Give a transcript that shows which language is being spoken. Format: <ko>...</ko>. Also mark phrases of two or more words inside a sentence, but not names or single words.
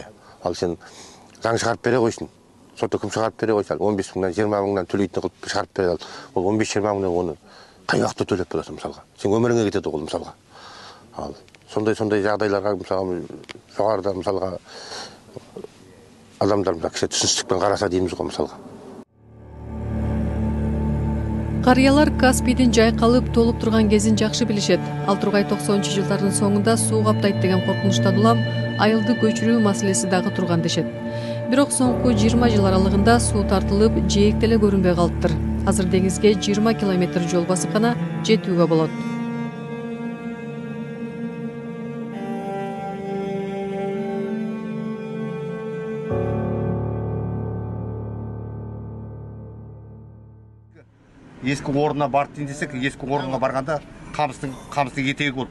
<kk>Ал сен заң шығарып бере қойсын. Сотта кім шығарып бере қойса, 15 мыңнан 20 мыңнан төлейтін қылып шығарып бере ал. Ол 15-20 мыңнан оны қай уақытта төлеп боласың мысалға. Сен өміріңе кетеді ол мысалға. Ал сондай жағдайларға мысалға жоғарыда мысалға адамдар кіші түсіністікпен қараса дейміз ғой мысалға.</kk> <ky>Карыялар Каспийдин жайкалып толуп турган кезин жакшы билишет. Ал Тургай 90-жылдардын соңунда суу каптайт деген коркунучтан улам айылды көчүрүү маселеси дагы турган дешет. Бирок соңку 20 жыл аралыгында суу тартылып, жээк деле көрүнбөй калыптыр. Азыр деңизге 20 километр жол басып гана жетүүгө болот.</ky> <kk>Ескі орнына барды дейін десек, ескі орынға барғанда қамыстың етегі болды.</kk>